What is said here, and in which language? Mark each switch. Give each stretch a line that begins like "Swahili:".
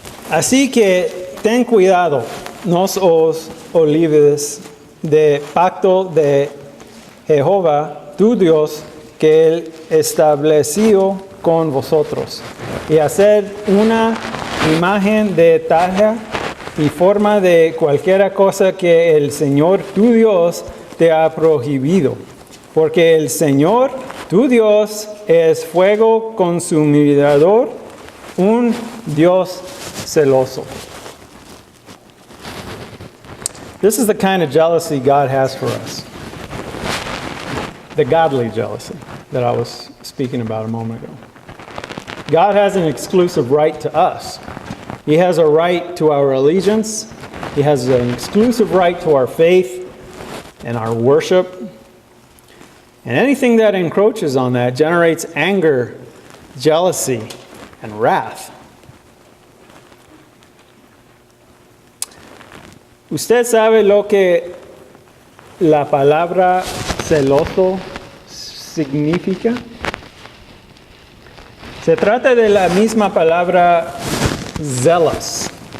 Spanish: Así que ten cuidado, no os olvides del pacto de Jehová, tu Dios, que Él estableció con vosotros, y hacer una imagen de talla y forma de cualquier cosa que el Señor tu Dios te ha prohibido. Porque el Señor tu Dios es fuego consumidor, un Dios celoso.
English: This is the kind of jealousy God has for us. The godly jealousy that I was speaking about a moment ago. God has an exclusive right to us. He has a right to our allegiance. He has an exclusive right to our faith and our worship. And anything that encroaches on that generates anger, jealousy, and wrath.
Spanish: ¿Usted sabe lo que la palabra celoso significa? Se trata de la misma palabra zealous.